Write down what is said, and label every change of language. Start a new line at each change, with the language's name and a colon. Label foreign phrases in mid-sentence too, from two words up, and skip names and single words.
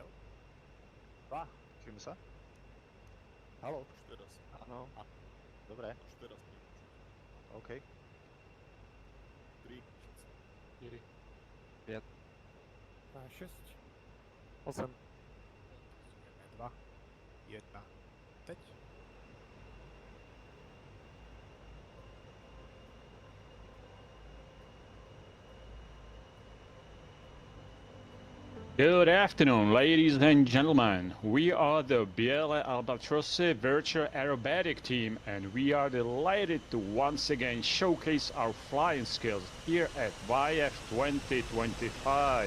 Slovak: Čujeme sa? Haló? Už teraz. Áno. Dobre. Už teraz. OK. 3, 4, 5, 6, 8. 2, 1. Teď.
English: Good afternoon, ladies and gentlemen. We are the BLA Albatrossi Virtual Aerobatic Team, and we are delighted to once again showcase our flying skills here at VIAF 2025.